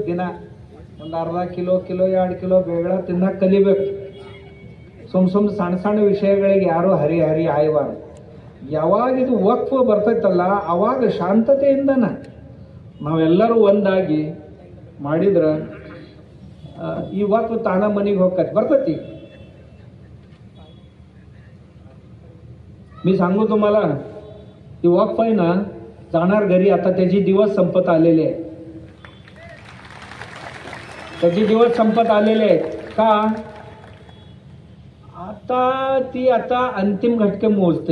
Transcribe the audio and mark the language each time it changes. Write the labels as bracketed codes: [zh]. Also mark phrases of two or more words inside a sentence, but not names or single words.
[kn] ದಿನ ಒಂದು ಅರ್ಧ ಕಿಲೋ 2 ಕಿಲೋ ಬೇಗಳ ತಿನ್ನಕ್ಕೆ ಕಲಿಬೇಕು. ಸುಮ್ಮ ಸಣ್ಣ ಸಣ್ಣ ವಿಷಯಗಳಿಗೆ ಯಾರೂ ಹರಿ ಆಯ್ಬಾರ್ದು. ಯಾವಾಗ ಇದು ವಕ್ಫ್ ಬರ್ತೈತಲ್ಲ ಅವಾಗ ಶಾಂತತೆಯಿಂದನ ನಾವೆಲ್ಲರೂ ಒಂದಾಗಿ ಮಾಡಿದ್ರ ಈ ವಕ್ಫ್ ತಾನ ಮನೆಗೆ ಹೋಗತ್ बರ್ತೈತಿ. [mr] मी सांगू तुम्हाला ती वक्फ आहे ना जाणार घरी. आता त्याची दिवस संपत आलेले आहेत. त्याचे दिवस संपत आलेले आहेत का आता ती आता अंतिम घटके मोजते.